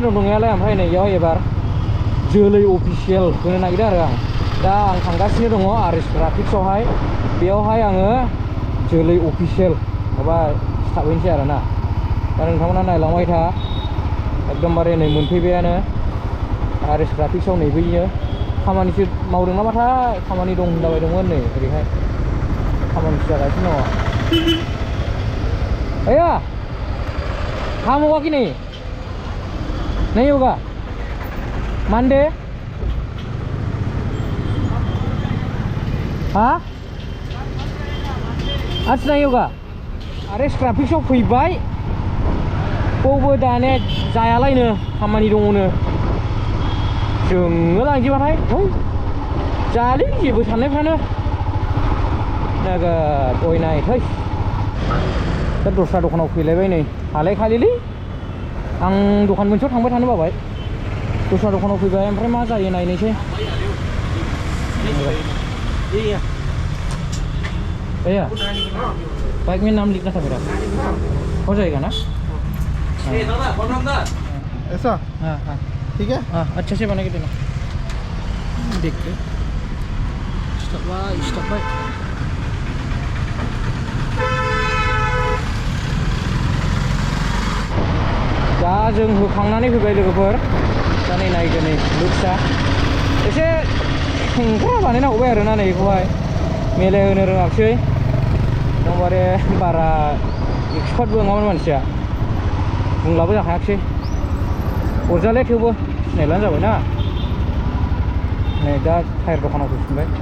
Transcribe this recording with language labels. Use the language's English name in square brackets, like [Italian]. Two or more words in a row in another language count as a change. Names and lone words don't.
[Bodo] दं दंनायालाय ओमफ्राय नै इयाव एबार जोलै अफिसियेल होनो नागिरदों आरो आं दा आं थांगासिनो दङ आरएस ग्राफिक्सआवहाय बेयावहाय आङो जोलै अफिसियेल माबा सिथाबहैनोसै आरो ना दा नोंथांमोना नायलांबाय था एकदमबारे नै मोनफैबायानो आरएस ग्राफिक्सआव नै बैयो खामानिसो मावदों नामाथाय खामानि दं होनलाबायदोंमोन नै ओरैहाय खामानिसो जागासिनो दङ [Hindi] भैया काम होगा कि नहीं होगा मंडे हाँ आज नहीं होगा [Bodo] आरएस ग्राफिक्सआव फैबाय बबो दाने जायालायनो खामानि दङनो जोङो लांजोबाथाय जायालै जेबो साननायफ्रानो नोगोद अयनाय थै दा दस्रा दखानाव फैलायबाय नै हालायखालिलै आं दखान मोनसेयाव थांबाय थानो बाबाय दस्रा दखानाव फैबाय ओमफ्राय मा जायो नायनोसै [Hindi] भैया बाइक में नाम लिखना था मेरा हो जाएगा ना ऐसा हाँ ठीक है हाँ अच्छे से बना के देना देख के स्टॉप बाय दा [Bodo] जों होखांनानै फैबाय लोगोफोर दा नै नायदो नै लुक्सआ एसे खेंख्रा बानायनांगौबाय आरोना नै बेखौहाय मिलायहोनो रोङाखिसै एकदमबारे बारा एक्सपार्टबो नङामोन मानसिया बुंलाबो जाखायाखिसै अरजाले थेवबो सिनायलानो जाबाय ना नै दा टायार दखानाव फैफिनबाय